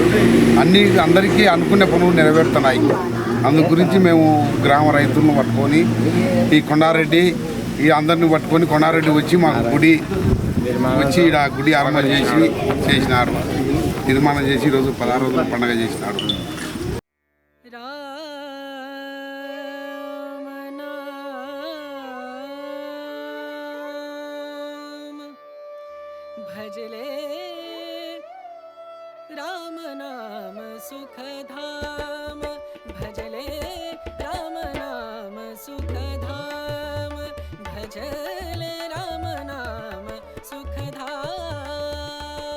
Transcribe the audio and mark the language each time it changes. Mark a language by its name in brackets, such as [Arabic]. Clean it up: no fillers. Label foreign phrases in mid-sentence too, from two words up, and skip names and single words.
[Telugu] అందరికీ అనుకునే పనులు నెరవేరుతున్నాయి. అందు గురించి మేము గ్రామ రైతులను పట్టుకొని ఈ కొండారెడ్డి అందరిని పట్టుకొని కొండారెడ్డి వచ్చి మాకు గుడి వచ్చి ఇక్కడ గుడి ఆరంభం చేసినారు. నిర్మాణం చేసి ఈరోజు 16 రోజుల పండుగ చేసినాడు. [Hindi] भजले राम नाम सुखधाम, भजले राम नाम सुखधाम, भजले राम नाम सुखधाम.